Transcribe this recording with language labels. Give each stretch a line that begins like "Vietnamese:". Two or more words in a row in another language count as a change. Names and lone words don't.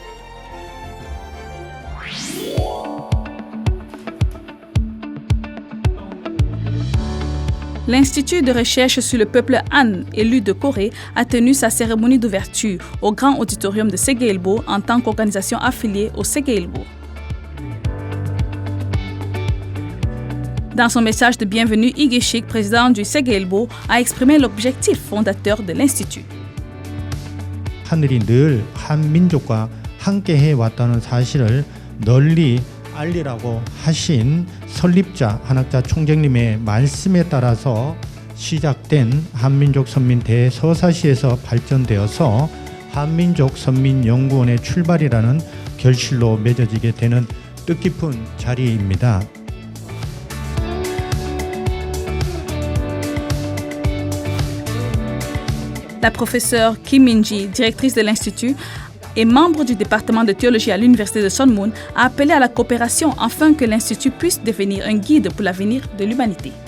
French: L'Institut de recherche sur le peuple Han, élu de Corée, a tenu sa cérémonie d'ouverture au grand auditorium de Segeilbo en tant qu'organisation affiliée au Segeilbo. Dans son message de bienvenue, Lee Gi-shik, président du Segeilbo, a exprimé l'objectif fondateur de l'Institut.
Korean: 하늘이 늘 한민족과 함께 해왔다는 사실을 널리 알리라고 하신 설립자 한학자 총재님의 말씀에 따라서 시작된 한민족 선민 대서사시에서 발전되어서 한민족 선민연구원의 출발이라는 결실로 맺어지게 되는 뜻깊은 자리입니다.
French: La professeure Kim Min-ji, directrice de l'Institut et membre du département de théologie à l'Université de Sun Moon, a appelé à la coopération afin que l'Institut puisse devenir un guide pour l'avenir de l'humanité.